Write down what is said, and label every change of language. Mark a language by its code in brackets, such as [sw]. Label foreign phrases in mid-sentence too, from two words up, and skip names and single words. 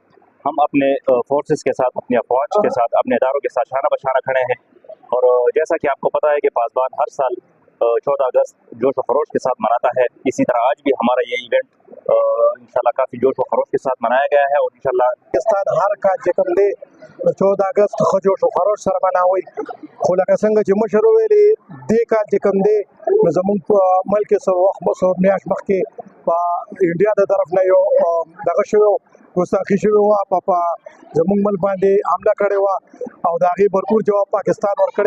[ur] ہم اپنے فورسز کے ساتھ، اپنی افواج کے ساتھ، اپنے اداروں کے ساتھ شانہ بشانہ کھڑے ہیں. اور جیسا کہ آپ کو پتہ ہے کہ پاسبان ہر سال 14 اگست جوش و خروش کے ساتھ مناتا ہے، اسی طرح آج بھی ہمارا یہ ایونٹ انشاءاللہ کافی جوش و خروش کے ساتھ منایا گیا ہے. اور انشاءاللہ [ps] پاکستان هر کال چې کوم دی 14 اگست ښه جوش و خروش سره مناوي، خو لکه څنګه چې مشر ویلي دې کال چې کوم دی نو زموږ په ملک کې څه وخت میاشت مخکې په انډیا د طرف نه یو دغه شوی ګستاخي شوې وه، په زموږ ملک باندې حمله کړې وه او د هغې بھرپور جواب پاکستان ورکړی.